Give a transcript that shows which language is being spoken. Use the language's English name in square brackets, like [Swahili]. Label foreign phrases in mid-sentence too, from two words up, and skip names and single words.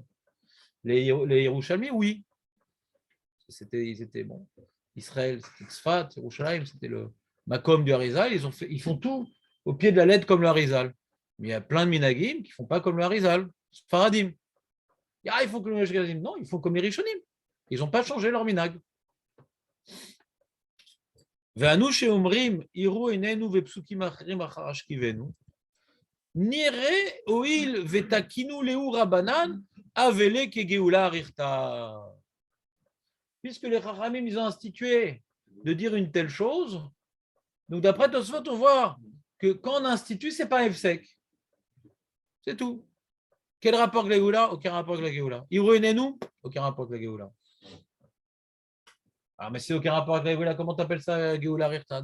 [French] Les Yerushalmi, oui. Ils étaient bon. Israël, c'était Tzfat, Yerushalayim, c'était le Makom du Arizal. Ils font tout au pied de la lettre comme le Arizal. Mais il y a plein de minagim qui ne font pas comme le Arizal. Faradim. Ah, ils font comme le Ashkenazim. Non, ils font comme les Rishonim. Ils n'ont pas changé leur minag. [Hebrew] ואנו שאומרים יראו עינינו ופסוקים אחרים אחר השכיבנו, נראה הואיל ותקינו לאו רבנן, אבלה כגאולה אריכתא. [French] Puisque les Chachamim, ils ont institué de dire une telle chose, donc d'après Tosfot, on voit que quand on institue, ce n'est pas un Efsek. C'est tout. Quel rapport avec la Géoula? Aucun rapport avec la Géoula. [Hebrew] יראו עינינו? [French] Aucun rapport avec la Géoula. Ah, mais c'est aucun rapport avec la Géoula, comment tu appelles ça, [Hebrew] גאולה אריכתא?